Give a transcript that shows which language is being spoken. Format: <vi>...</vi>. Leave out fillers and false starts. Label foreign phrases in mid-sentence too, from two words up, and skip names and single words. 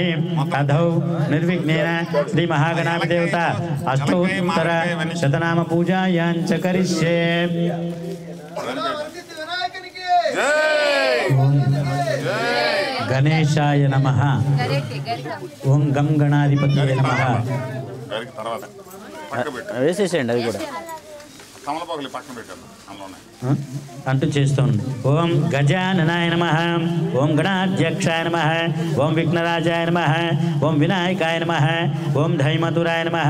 <sa>अधौ निर्विघ्नेन श्री महागणाधिदेवता अष्टोत्तर शतनाम पूजायां च करिष्ये. गणेशाय नमः. ओम गम गणाधिपतये नमः.</sa> <te>వేసేసేయండి అది కూడా కమలపాకులు పక్కన పెట్టాను అందులోనే అంటూ చేస్తుంది.</te> <sa>ఓం గజాననాయ నమః. ఓం గణాధ్యక్షాయ నమః. ఓం విఘ్నరాజాయ నమః. ఓం వినాయకాయ నమః. ఓం ధైమతురాయ నమః.</sa>